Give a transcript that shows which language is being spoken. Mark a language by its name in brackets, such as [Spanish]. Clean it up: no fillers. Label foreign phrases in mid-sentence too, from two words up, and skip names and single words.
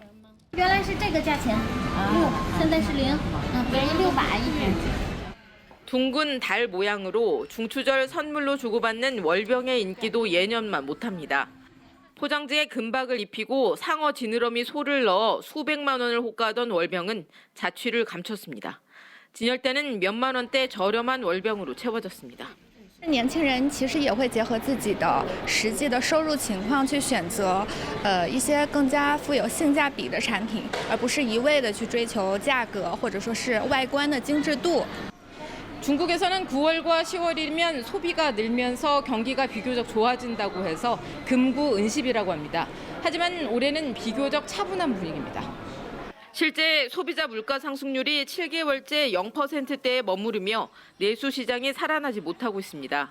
[Korean] 둥근 달 모양으로 중추절 선물로 주고받는 월병의 인기도 예년만 못합니다. 포장지에 금박을 입히고 상어 지느러미 소를 넣어 수백만 원을 호가하던 월병은 자취를 감췄습니다. 진열대는 몇만 원대 저렴한 월병으로 채워졌습니다. [Chinese] 年轻人其实也会结合自己的实际的收入情况去选择一些更加富有性价比的产品，而不是一味的去追求价格或者说是外观的精致度。 [Korean] 중국에서는 9월과 10월이면 소비가 늘면서 경기가 비교적 좋아진다고 해서 금구 은십이라고 합니다. 하지만 올해는 비교적 차분한 분위기입니다. 실제 소비자 물가 상승률이 7개월째 0%대에 머무르며 내수 시장이 살아나지 못하고 있습니다.